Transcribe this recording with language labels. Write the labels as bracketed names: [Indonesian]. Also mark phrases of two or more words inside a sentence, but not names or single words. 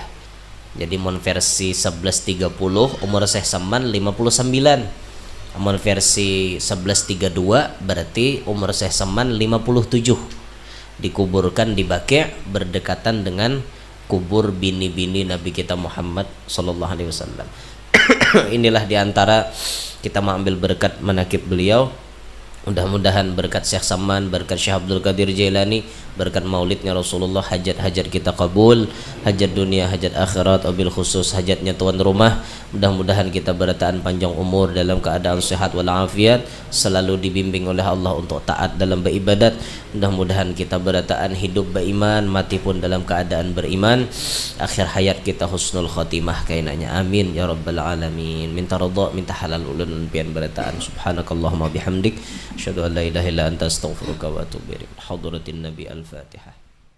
[Banjar] Jadi mon versi 1130 umur Syekh Saman 59. Mon versi 1132 berarti umur Syekh Saman 57. Dikuburkan di Baqi' berdekatan dengan kubur bini-bini Nabi kita Muhammad [Arabic] صلى الله عليه وسلم. [Banjar] Inilah diantara kita mengambil berkat manakib beliau. Mudah-mudahan berkat Syekh Saman, berkat Syekh Abdul Qadir Jailani, berkat maulidnya Rasulullah, hajat-hajat kita kabul, hajat dunia, hajat akhirat, [Arabic] وبالخصوص [Banjar] hajatnya tuan rumah. Mudah-mudahan kita berataan panjang umur dalam keadaan sehat walafiat, selalu dibimbing oleh Allah untuk taat dalam beribadat. Mudah-mudahan kita berataan hidup beriman, mati pun dalam keadaan beriman. Akhir hayat kita [Arabic] حسن الخاتمة [Banjar] kainanya. [Arabic] آمين يا رب العالمين. [Banjar] Minta ridha, minta halal ulun pian berataan. [Arabic] سبحانك اللهم وبحمدك، أشهد أن لا إله إلا أنت أستغفرك وأتوب إليك. حضرة النبي الفاتحة.